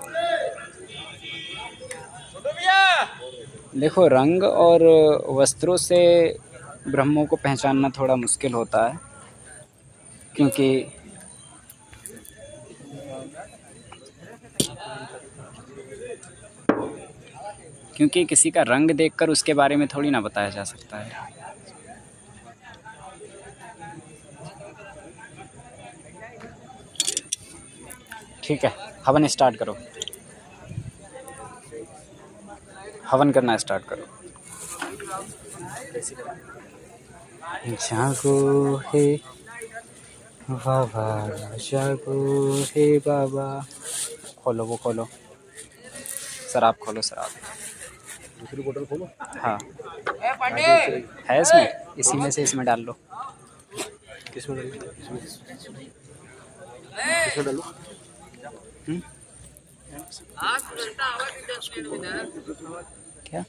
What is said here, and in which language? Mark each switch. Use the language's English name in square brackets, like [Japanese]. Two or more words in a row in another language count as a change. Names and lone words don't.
[Hindi] देखो, रंग और वस्त्रों से ब्रह्मों को पहचानना थोड़ा मुश्किल होता है, क्योंकि किसी का रंग देखकर उसके बारे में थोड़ी ना बताया जा सकता है। ठीक है, हवन स्टार्ट करो। हवन करना स्टार्ट करो। जागो हे बाबा, जागो हे बाबा। खोलो, वो खोलो, शराब खोलो, शराब। दूसरी बोतल खोलो। हाँ है इसमें, इसी में से इसमें डाल लो। किसमें डालो? किसमें डालो? क्या